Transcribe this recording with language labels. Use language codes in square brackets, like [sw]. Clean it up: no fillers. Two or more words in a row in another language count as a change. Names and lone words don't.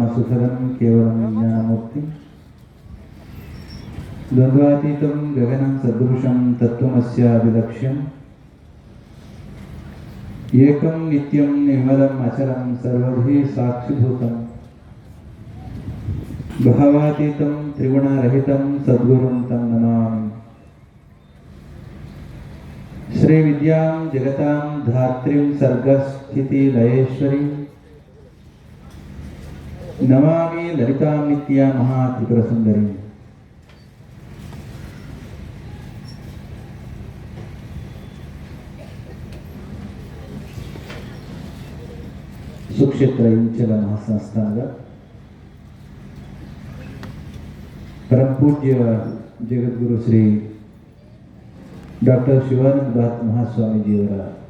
[sa] सुखदं केवलं ज्ञानमूर्ति द्वन्द्वातीतं गगनं सदृशं तत्त्वमस्याभिलक्ष्यम् एकं नित्यं निर्मलम् अचलं सर्वधी साक्षिभूतं भावातीतं त्रिगुणरहितं सद्गुरुं तं नमामि। श्रीविद्यां जगतां धात्रीं सर्गस्थितिलयेश्वरीं नमामि ललितां नित्यां महात्रिपुरसुन्दरीं। [kn] ಸುಕ್ಷೇತ್ರ ಇಂಚಲ ಮಹಾಸಂಸ್ಥಾನದ ಪರಮಪೂಜ್ಯ ಜಗದ್ಗುರು ಶ್ರೀ ಡಾಕ್ಟರ್ ಶಿವಾನಂದ ಭಾರತ ಮಹಾಸ್ವಾಮೀಜಿಯವರ